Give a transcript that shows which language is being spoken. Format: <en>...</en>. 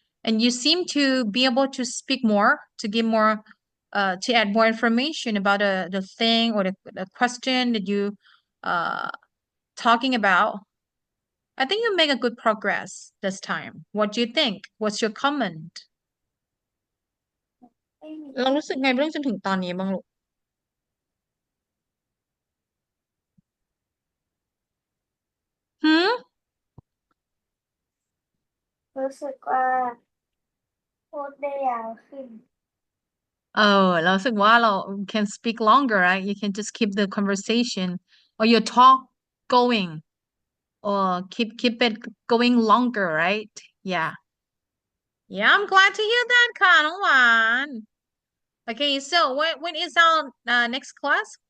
<en>And you seem to be able to speak more, to give more, to add more information about the thing or the question that you uh talking about. I think you make a good progress this time. What do you think? What's your comment?</en> <th>ไม่มี เรารู้สึกไงบ้างจนถึงตอนนี้บ้างลูกหืม รู้สึกว่าพูดได้ยาวขึ้น เรารู้สึกว่าเรา</th> <en>can speak longer, right? You can just keep the conversation or your talk going or keep it going longer, right? Yeah. Yeah, I'm glad to hear that, ค่ะน้องหวาน Okay, so when is our next class?</en>